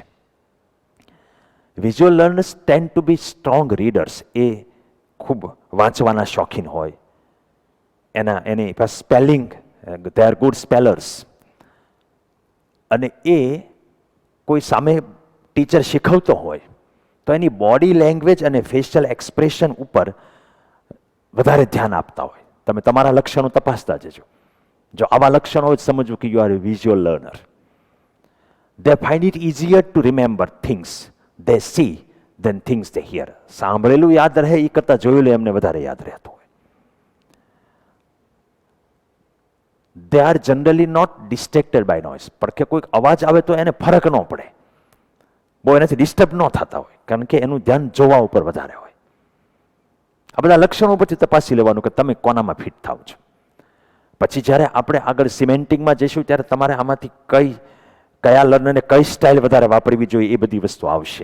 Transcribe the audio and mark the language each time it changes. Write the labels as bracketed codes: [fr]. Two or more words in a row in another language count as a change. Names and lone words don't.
[en] visual learners tend to be strong readers, [gu] એ ખૂબ વાંચવાના શોખીન હોય, એની પાસે સ્પેલિંગ, [en] they are good spellers, [gu] અને એ કોઈ સામે ટીચર શીખવતો હોય તો એની [en] body language [gu] અને [en] facial expression [gu] ઉપર વધારે ધ્યાન આપતા હોય. તમે તમારા લક્ષણો તપાસતા જજો, જો આવા લક્ષણો હોય સમજવું કે [en] you are a visual learner. They find it easier to remember things they see than things they hear. [gu] સાંભળેલું યાદ રહે એ કરતાં જોયેલું એમને વધારે યાદ રહેતું હોય. [en] They are generally not distracted by noise. [gu] પણ કે કોઈક અવાજ આવે તો એને ફરક ન પડે, બહુ એનાથી ડિસ્ટર્બ ન થતા હોય, કારણ કે એનું ધ્યાન જોવા ઉપર વધારે હોય. આ બધા લક્ષણો પરથી તપાસી લેવાનું કે તમે કોનામાં ફિટ થાવ છો. પછી જ્યારે આપણે આગળ સિમેન્ટિંગમાં જઈશું ત્યારે તમારે આમાંથી કયા લર્નરને કઈ સ્ટાઇલ વધારે વાપરવી જોઈએ એ બધી વસ્તુ આવશે.